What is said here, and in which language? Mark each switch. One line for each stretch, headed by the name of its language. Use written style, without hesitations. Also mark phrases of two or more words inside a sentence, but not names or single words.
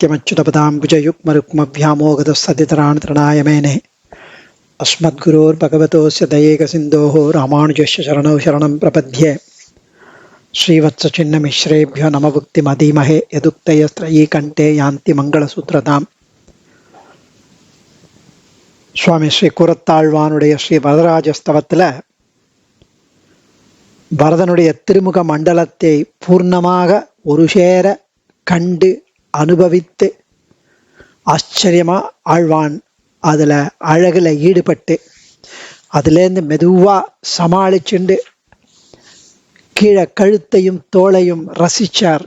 Sanskrit: नित्यमच्युतपदाम्बुजयुग्मरुक्मव्यामोगतस्सदितराणि तृणाय मेने अस्मद्गुरोर्भगवतोस्य दयेकसिन्धोः रामानुजस्य शरणौ शरणं प्रपद्ये श्रीवत्सचिन्नमिश्रेभ्यो नमभुक्तिमधीमहे यदुक्तयस्त्रयी कण्ठे यान्ति मङ्गलसूत्रताम्
Tamil: சுவாமி ஸ்ரீ கூரத்தாழ்வானுடைய ஸ்ரீ வரதராஜஸ்தவத்தில் வரதனுடைய திருமுக மண்டலத்தை பூர்ணமாக ஒரு சேர கண்டு அனுபவித்து ஆச்சரியமா ஆழ்வான் அதில் அழகில் ஈடுபட்டு அதுலேருந்து மெதுவாக சமாளிச்சுண்டு கீழே கழுத்தையும் தோளையும் ரசிச்சார்.